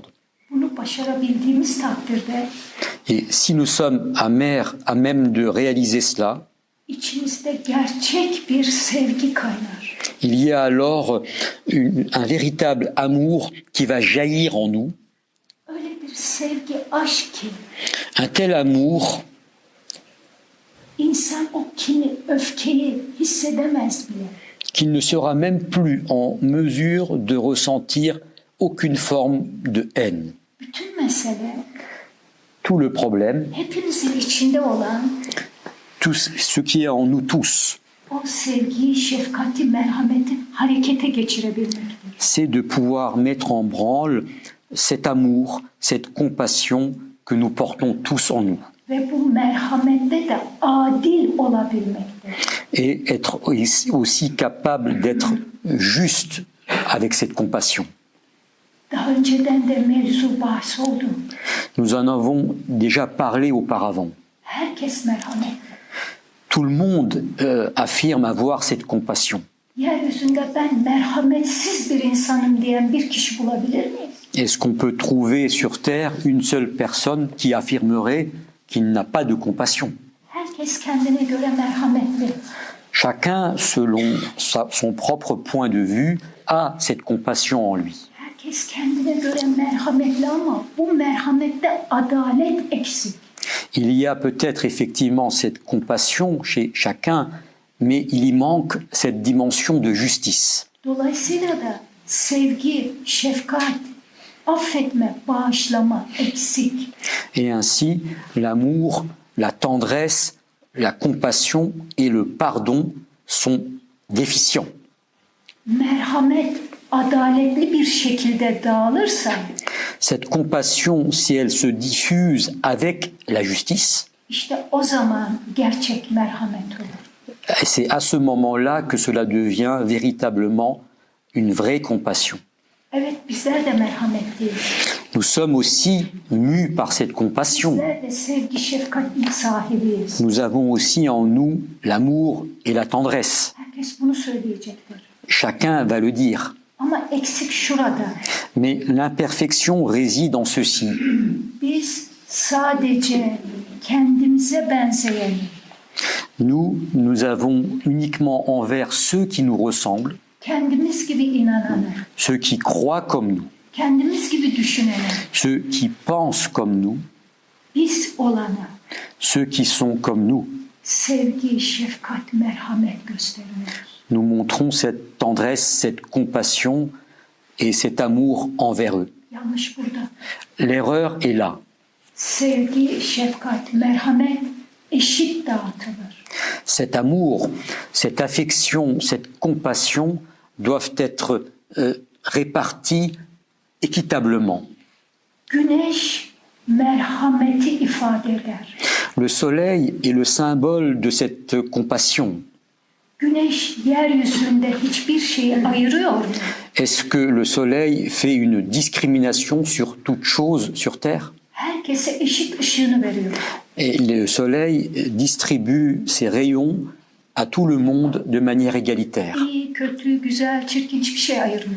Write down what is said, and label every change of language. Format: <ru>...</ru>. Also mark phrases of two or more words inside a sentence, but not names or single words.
<tr>Bunu başarabildiğimiz takdirde</tr> <fr>Et si nous sommes à même de réaliser cela,</fr> <tr>içimizde gerçek bir sevgi kaynar.</tr> <fr>il y a alors un véritable amour qui va jaillir en nous,</fr> <tr>Öyle bir sevgi, aşk ki</tr> <fr>un tel amour</fr> <tr>insan o kini, öfkeyi hissedemez bile.</tr> <fr>qu'il ne sera même plus en mesure de ressentir aucune forme de haine.</fr> <tr>Bütün mesele</tr> <fr>Tout le problème,</fr> <tr>hepimizin içinde olan</tr> <fr>tout ce qui est en nous tous,</fr> <tr>o sevgiyi, şefkati, merhameti harekete geçirebilmektir.</tr> <fr>c'est de pouvoir mettre en branle cet amour, cette compassion que nous portons tous en nous.</fr> <tr>Ve bu merhamette de adil olabilmektir.</tr> <fr>Et être aussi capable d'être juste avec cette compassion.</fr> <tr>Daha önceden de mevzu bahs oldu.</tr> <fr>Nous en avons déjà parlé auparavant.</fr> <tr>Herkes merhametli.</tr> <fr>Tout le monde affirme avoir cette compassion.</fr> <tr>Yeryüzünde ben merhametsiz bir insanım diyen bir kişi bulabilir miyiz?</tr> <fr>Est-ce qu'on peut trouver sur Terre une seule personne qui affirmerait qu'il n'a pas de compassion?</fr> <tr>Herkes kendine göre merhametli.</tr> <fr>Chacun, selon son propre point de vue, a cette compassion en lui.</fr> <tr>Herkes kendine göre merhametli ama bu merhamette adalet eksik.</tr> <fr>Il y a peut-être effectivement cette compassion chez chacun, mais il y manque cette dimension de justice.</fr> <tr>Dolayısıyla da sevgi, şefkat, affetme, bağışlama eksik.</tr> <fr>Et ainsi, l'amour, la tendresse, la compassion et le pardon sont déficients.</fr> <tr>Merhamet adaletli bir şekilde dağılırsa</tr> <fr>Cette compassion, si elle se diffuse avec la justice,</fr> <tr>işte o zaman gerçek merhamet olur.</tr> <fr>c'est à ce moment-là que cela devient véritablement une vraie compassion.</fr> <tr>Evet bizler de merhametliyiz.</tr> <fr>Nous sommes aussi mus par cette compassion.</fr> <tr>Bizler de sevgi şefkatin sahibiyiz.</tr> <fr>Nous avons aussi en nous l'amour et la tendresse.</fr> <tr>Herkes bunu söyleyecektir.</tr> <fr>Chacun va le dire.</fr> <tr>Ama eksik şurada.</tr> <fr>Mais l'imperfection réside en ceci.</fr> <tr>Biz sadece kendimize benzeyeni,</tr> <fr>Nous avons uniquement envers ceux qui nous ressemblent,</fr> <tr>kendimiz gibi inananı,</tr> <fr>ceux qui croient comme nous,</fr> <tr>kendimiz gibi düşüneni,</tr> <fr>ceux qui pensent comme nous,</fr> <tr>biz olanı</tr> <fr>ceux qui sont comme nous.</fr> <tr>sevgi, şefkat, merhamet gösteriyoruz.</tr> <fr>Nous montrons cette tendresse, cette compassion et cet amour envers eux.</fr> <tr>Yanlış burada.</tr> <fr>L'erreur est là.</fr> <tr>Sevgi, şefkat, merhamet eşit dağıtılır.</tr> <fr>Cet amour, cette affection, cette compassion doivent être répartis équitablement.</fr> <tr>Güneş merhameti ifade eder.</tr> <fr>Le soleil est le symbole de cette compassion.</fr> <tr>Güneş yeryüzünde hiçbir şeyi ayırıyor mu?</tr> <fr>Est-ce que le soleil fait une discrimination sur toute chose sur Terre?</fr> <tr>Herkese eşit ışığını veriyor.</tr> <fr>Et le soleil distribue ses rayons à tout le monde de manière égalitaire.</fr> <tr>İyi, kötü, güzel, çirkin hiçbir şey ayırmıyor.</tr>